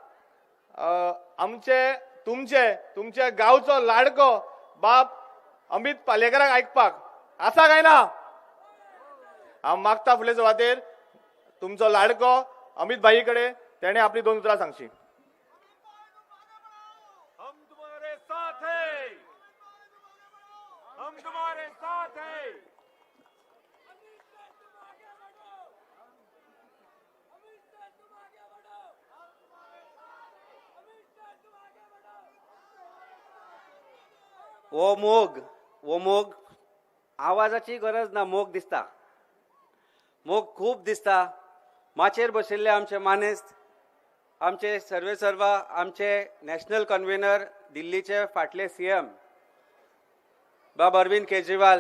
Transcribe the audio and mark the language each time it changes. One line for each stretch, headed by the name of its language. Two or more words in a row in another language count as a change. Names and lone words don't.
Konkani: आमचे तुमचे गांवचो लाडको बाप अमित पालेकराक आयकपाक आसा काय ना. हांव मागता फुडले सुवातेर तुमचो लाडको अमित भाई कडेन तेणे आपली 2 उतरां सांगची.
Hindi: हम तुम्हारे साथ हैं, हम तुम्हारे साथ हैं.
Konkani: वो मोग आवाजाची गरज ना. मोग दिसता, मोग खूब दिसता. माचेर बशिल्ले आमचे मानेस्त, आमचे सर्वेसर्वा, आमचे
English: national convener,
Konkani: दिल्लीचे फाटले सीएम बाब अरविंद केजरीवाल